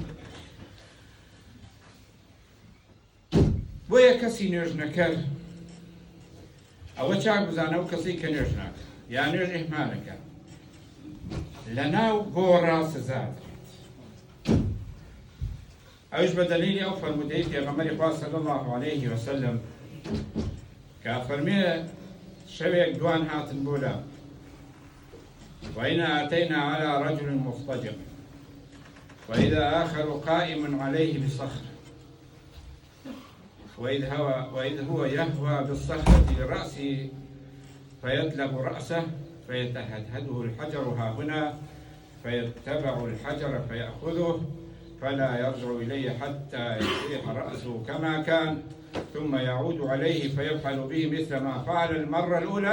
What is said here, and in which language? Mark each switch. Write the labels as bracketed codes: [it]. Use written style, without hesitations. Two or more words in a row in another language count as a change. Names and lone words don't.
[ckb] بۆیە کەسی نوێژ نەکەر ئەوە چاک بزانە و کەسی کە نوێژ ناکە یا نوێژ ئیهمالەکە لە ناو گۆڕا سزا دەکرێت. ئەوش بە دەلیلی ئەو فەرمودەی پێغەمبەری خوا [ar] صلی الله علیه وسلم [ckb] کە فەرمێ شەوێک دوان هاتن بۆ لا [ar] وإنا أتينا على رجل مضطجع وإذا آخر قائم عليه بصخرة وإذ هو يهوى بالصخرة لرأسه فيطلب رأسه فيتهدهده الحجر ها هنا فيتبع الحجر فيأخذه فلا يرجع إليه حتى يصيح رأسه كما كان ثم يعود عليه فيفعل به مثل ما فعل المرة الأولى.